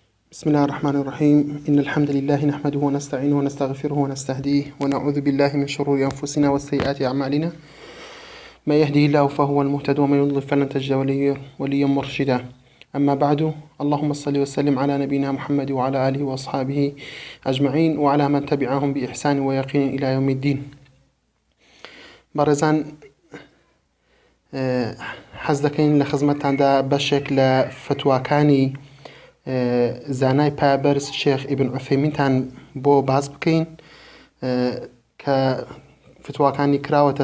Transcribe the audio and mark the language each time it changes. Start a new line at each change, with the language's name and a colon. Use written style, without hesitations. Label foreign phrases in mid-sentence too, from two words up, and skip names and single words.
Arabic: بسم الله الرحمن الرحيم إن الحمد لله نحمده ونستعينه ونستغفره ونستهديه ونعوذ بالله من شرور أنفسنا وسيئات أعمالنا من يهده الله فهو المهتد ومن يضلل فلن تجد وليا مرشدا. أما بعد، اللهم صل وسلم على نبينا محمد وعلى آله وأصحابه أجمعين وعلى من تبعهم بإحسان ويقين إلى يوم الدين.
Central Kurdish: بارزان حەز دەکەین لە خزمەتتاندا بەشێک لە فتواکانی زانای پایبەرز شێخ ئیبن عوثەیمینتان بۆ باز بکەین کە فتواکانی کراوەتە